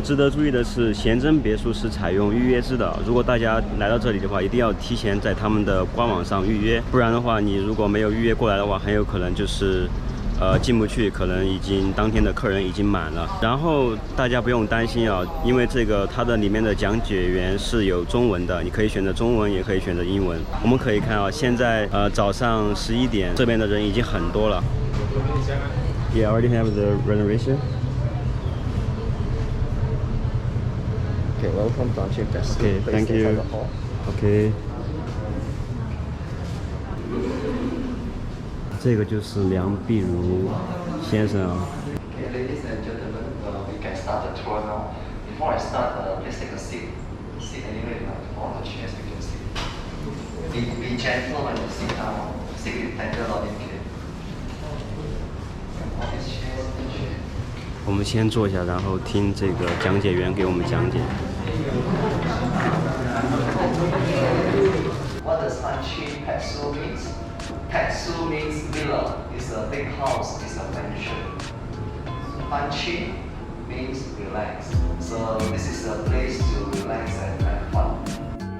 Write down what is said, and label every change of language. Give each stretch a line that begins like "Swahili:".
Chinese: 值得注意的是，贤真别墅是采用预约制的。如果大家来到这里的话，一定要提前在他们的官网上预约，不然的话，你如果没有预约过来的话，很有可能就是进不去，可能当天的客人已经满了。然后大家不用担心啊，因为这个它的里面的讲解员是有中文的，你可以选择中文，也可以选择英文。我们可以看啊，现在早上11点，这边的人已经很多了。
English: Yeah, already have the reservation. Okay, welcome to our chief guest. Okay, thank you. Okay.
Chinese: 这个就是梁碧如先生啊。
English: Okay, ladies and gentlemen, we can start the tour now. Before I start, please take a seat. Sit anywhere, all the chairs you can sit. Be gentle when you sit down. Sit with tender loving care. All these chairs, chairs.
Chinese: 我们先坐下，然后听这个讲解员给我们讲解。
English: What does Hanchi Petsu means? Petsu means villa. It's a big house. It's a mansion. Hanchi means relax. So this is a place to relax and have fun.